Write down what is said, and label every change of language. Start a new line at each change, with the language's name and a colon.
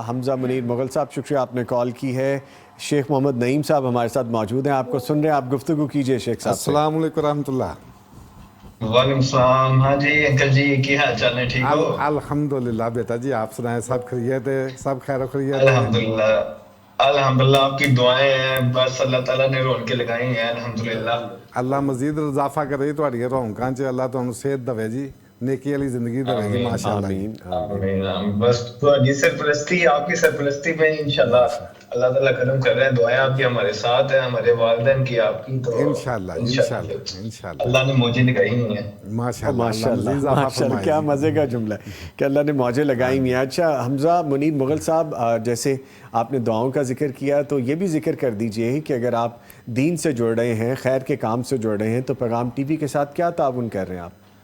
Urdu: حمزہ منیر مغل صاحب شکریہ آپ نے کال کی ہے. شیخ محمد نعیم صاحب ہمارے ساتھ موجود ہیں، آپ کو سن رہے ہیں، آپ گفتگو کیجئے شیخ صاحب. السلام علیکم ورحمۃ اللہ. وعلیکم السلام.
Punjabi: ہاں جی انکل جی، کی حال چال ہے؟ ٹھیک ہو؟
Urdu: الحمدللہ. بیٹا جی آپ سنائیں، سب خیریت ہے؟ سب خیر و خیریت ہے؟ الحمدللہ الحمدللہ. آپ کی دعائیں ہیں، بس اللہ تعالیٰ نے رونقیں لگائی ہیں الحمدللہ.
Punjabi: اللہ مزید اضافہ کرے تہاڈیاں رونقاں چ، اللہ تانوں صحت دے جی، نیکی والی زندگی دے جی ماشاءاللہ.
Urdu: آمین.
Punjabi: بس تہاڈی سرپرستی،
Urdu: آپ کی سرپرستی میں انشاءاللہ اللہ تعالیٰ کرم کر رہے ہیں. دعائیں آپ کی ہمارے ساتھ ہیں، ہمارے والدین کی، آپ کی، تو انشاءاللہ انشاءاللہ اللہ نے موجیں لگائی ہوئی ہیں. ماشاءاللہ ماشاءاللہ. کیا مزے کا جملہ ہے کہ اللہ نے موجیں لگائی ہوئی ہیں. اچھا حمزہ منیر مغل صاحب، جیسے آپ نے دعاؤں کا ذکر کیا تو یہ بھی ذکر کر دیجئے کہ اگر آپ دین سے جڑ رہے ہیں، خیر کے کام سے جڑ رہے ہیں، تو پیغام ٹی وی کے ساتھ کیا تعاون کر رہے ہیں آپ؟